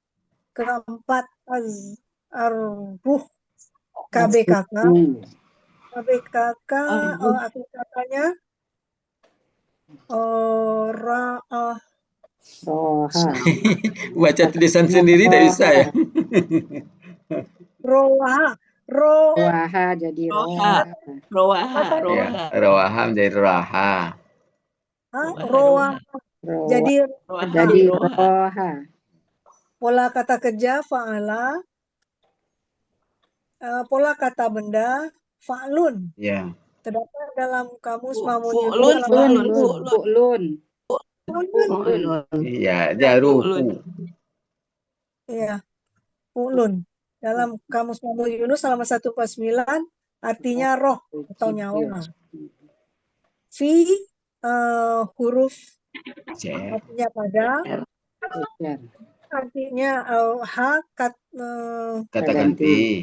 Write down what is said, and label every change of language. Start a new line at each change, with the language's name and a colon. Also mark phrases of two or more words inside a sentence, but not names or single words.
Indonesian: Keempat ar-ruh KBKK. KBKK, akhir katanya Roha. Baca tulisan sendiri tidak bisa ya. roha, Roha jadi Roha, roha. roha, Ya, roha, rawaha menjadi raha. roha. Jadi roha, Jadi roha. roha. pola kata kerja fa'ala, pola kata benda fa'lun. Ya. Terdapat dalam kamus Mahmud Fu'lun, Yunus fu'lun, Fu'lun. Fu'lun. Iya, jaruku. Iya, fu'lun. Dalam kamus Mahmud Yunus halaman 149 artinya roh atau nyawa. Fi huruf artinya pada, artinya Kata ganti.